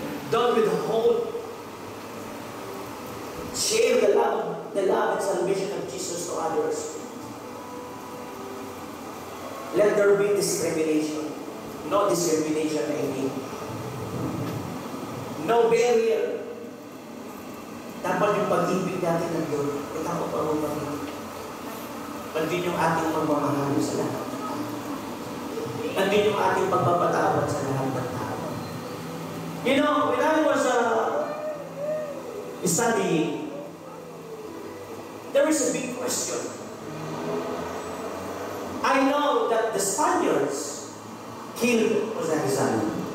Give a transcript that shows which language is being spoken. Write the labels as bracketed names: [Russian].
[English] Don't withhold. Share the love and salvation of Jesus to others. Let there be discrimination. No discrimination, I mean. No barrier. [Filipino] Dapat yung pag-ibig natin ng Diyos, ikaw ang parumari. Nandun yung ating pagmamahal sa lahat. Nandun yung ating pagpapatawad sa lahat ng tao. [English] You know, when I was studying, there is a big question. I know that the Spaniards killed Jose Rizal.